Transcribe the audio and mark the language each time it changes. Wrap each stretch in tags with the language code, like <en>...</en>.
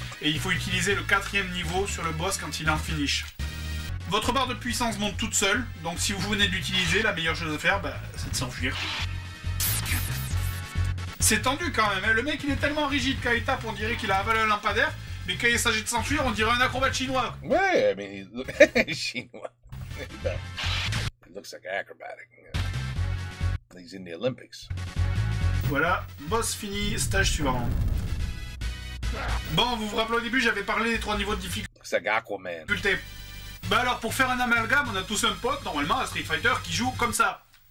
<fr>Et il faut utiliser le 4e niveau sur le boss quand il est en finish. Votre barre de puissance monte toute seule. Donc si vous venez de l'utiliser, la meilleure chose à faire, bah, c'est de s'enfuir. C'est tendu quand même, hein. Le mec il est tellement rigide qu'à il tape, on dirait qu'il a avalé un lampadaire. Mais quand il s'agit de s'enfuir, on dirait un acrobate chinois.</fr> <en>Ouais, I mean, he's chinois. It looks like acrobatic. He's in the Olympics.</en> <fr>Voilà, boss fini, stage suivant. Bon, vous vous rappelez au début, j'avais parlé des 3 niveaux de difficulté.</fr> <en>Looks like Aquaman.</en> <fr>Bah alors, pour faire un amalgame, on a tous un pote, normalement, à Street Fighter, qui joue comme ça.</fr>